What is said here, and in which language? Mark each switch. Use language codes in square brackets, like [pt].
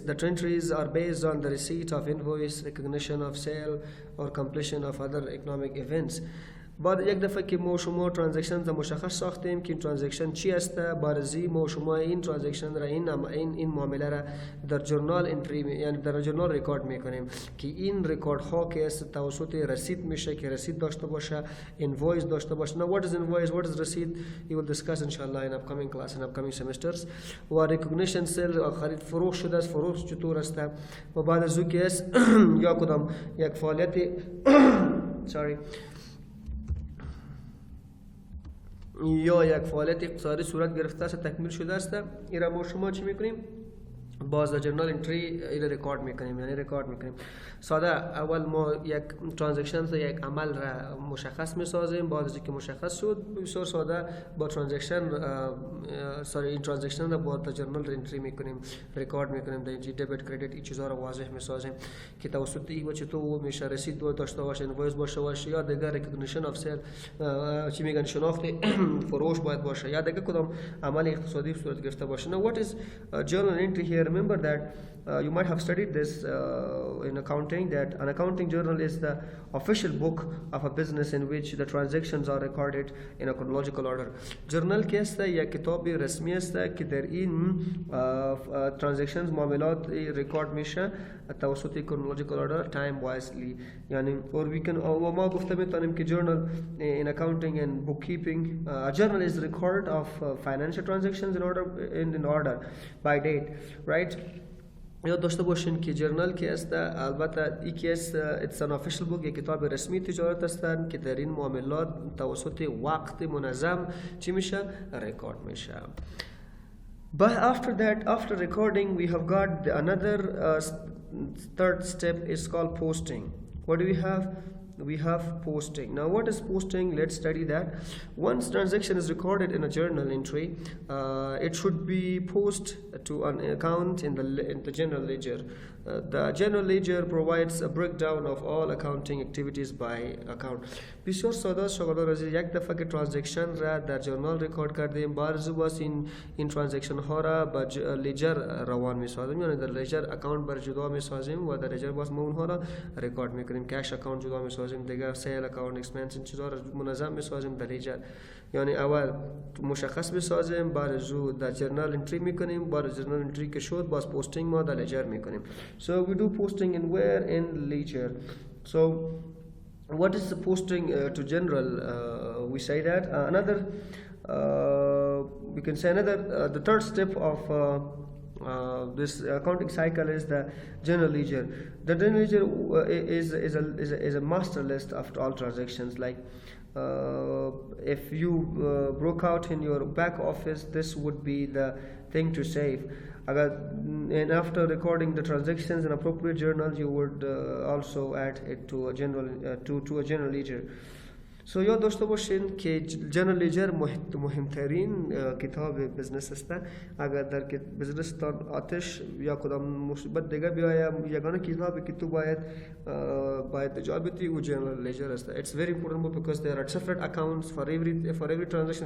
[en] The entries are based on the receipt of invoice, recognition of sale, or completion of other economic events. [fa] بعد یک دفعه که ما شما ترانزکشن را مشخص ساختیم که این ترانزکشن چی است، بارزی ما شما این ترانزکشن را این معامله را در جورنال انتری یعنی در جورنال رکورد میکنیم که این رکورد ها که است توسط رسید میشه که رسید داشته باشه، invoice داشته باشه. [en] Now what is invoice, what is receipt, you will discuss inshallah in upcoming class and upcoming semesters. [fa] و recognition sale خرید فروخت شده است، فروخت چطور است و بعد از او که است یا کدام یک فعالیت sorry یا یک فعالیت اقتصادی صورت گرفته است تکمیل شده است، این را ما شما چی میکنیم؟ باز در جرنال انتری این رکورد میکنیم، یعنی رکورد میکنیم. ساده اول ما یک ترانزکشن یا یک عمل را مشخص میسازیم، بعد از اینکه مشخص شد بسیار ساده با ترانزکشن این ترانزکشن را با در جرنال انتری میکنیم، رکورد میکنیم، در اینجا دبیت کردیت این چیزا را واضح میسازیم که توسط این و چطور میشه رسید داشته باشه، اینوایس باشه باشه یا دیگه ریکگنیشن اف سیل چی میگن شناخت فروش باید باشه یا دیگه کدام عمل اقتصادی صورت گرفته باشه. [en] Now what is journal entry here? Remember that you might have studied this in accounting, that an accounting journal is the official book of a business in which the transactions are recorded in a chronological order. [fa] Journal के است या किताब रस्मी است که در این transactions معاملات record میشه توسط [en] chronological order time wisely. یعنی or we can [fa] ما گفته میتونیم که [en] journal in accounting and bookkeeping a journal is record of financial transactions in order by date, right? [fa] یاد داشته باشین که جرنال که است البته یکی است [en] it's an official book [fa] یک کتاب رسمی تجارت هستند که در این معاملات توسط وقت منظم چی میشه رکورد میشه. [en] But after that, after recording, we have got another third step is called posting. What do we have? We have posting. Now what is posting? Let's study that. Once transaction is recorded in a journal entry, it should be posted to an account in the general ledger. The general ledger provides a breakdown of all accounting activities by account. [fa] بسیار ساده است شاگردان عزیز. یک دفعه که ترانزکشن را در جورنال ریکورد کردیم، بارزو باز این ترانزکشن ها را به لیجر روان می‌سازیم، یعنی در لیجر اکانت بر جدا می‌سازیم و در لیجر باز ما اونها را ریکورد می‌کنیم. کش اکانت جدا می‌سازیم، دیگه سیل اکانت، اکسپنس، این چیزا را منظم می‌سازیم در لیجر. یعنی اول مشخص می‌سازیم، بارزو در جورنال انتری می‌کنیم، بعد جورنال انتری که شد باز پوستینگ ما در لیجر می‌کنیم. [en] So we do posting in where? In ledger. So what is the posting to general? We say that we can say the third step of this accounting cycle is the general ledger. The general ledger is a master list of all transactions. Like if you broke out in your back office, this would be the thing to save. And after recording the transactions in appropriate journal, you would also add it to a general ledger. [fa] سو یاد داشته باشین که جنرال لیجر مهمترین کتاب بزنس است. اگر در بزنس تان آتش یا کدام مصیبت دیگه بیاید، یگانه کتابی که تو باید جا بیتی او جنرال لیجر است. [en] It's very important book because there are separate accounts for every transaction.